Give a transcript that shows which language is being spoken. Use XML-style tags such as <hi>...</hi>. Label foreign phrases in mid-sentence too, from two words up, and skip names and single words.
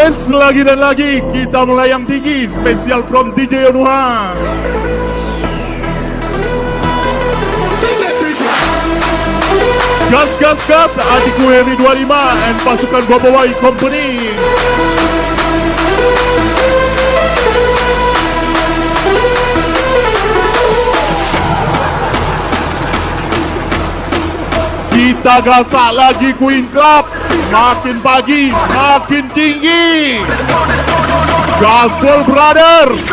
<id>lagi dan lagi kita melayang tinggi, spesial from DJ Yonuha. Gas, gas, gas, adikku Heri 25 and pasukan Bobowai Company. Kita gasak lagi Queen Club. Makin pagi, makin tinggi. Gaspol brother.</id>